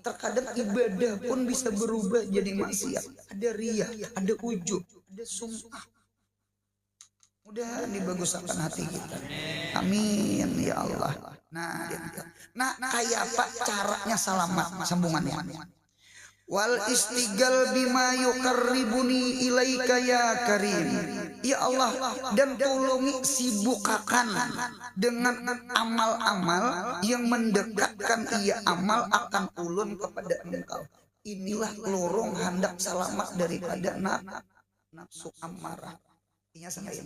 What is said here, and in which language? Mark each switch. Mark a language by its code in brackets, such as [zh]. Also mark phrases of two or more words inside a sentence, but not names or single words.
[id] Terkadang ibadah pun bisa berubah jadi maksiat. Ada ria, ada ujub, ada sum'ah. Mudah dibaguskan hati kita. [ar] آمين يا الله. [id] Nah, kayak apa caranya selamat sambungannya? [ar] والاشتغال بما يقربني إليك يا كريم. يا الله, [bjn] dan tolongi sibukkan dengan amal-amal yang mendekatkan ia amal akan ulun kepada engkau. [id] Inilah lorong hendak selamat daripada nafsu amarah. Ingat sama ini.